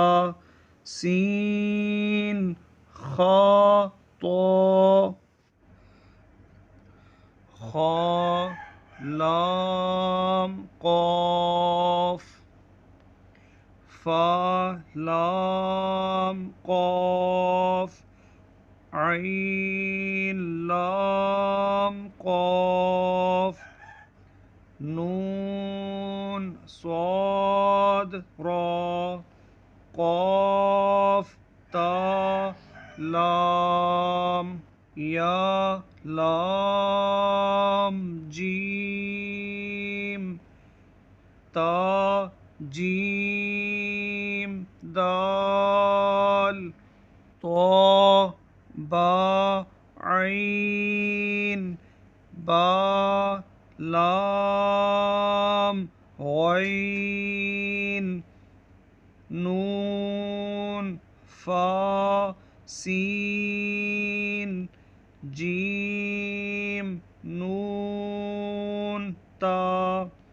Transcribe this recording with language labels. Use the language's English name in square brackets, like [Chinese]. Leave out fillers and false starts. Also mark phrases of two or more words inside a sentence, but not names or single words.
[Urdu] سین خا تو خا لام قاف فا لام قاف عین لام قاف نون صاد را قاف تا لام یا لام جیم تا جیم دال طا با عین با لام غین نون فا سین جیم نون تا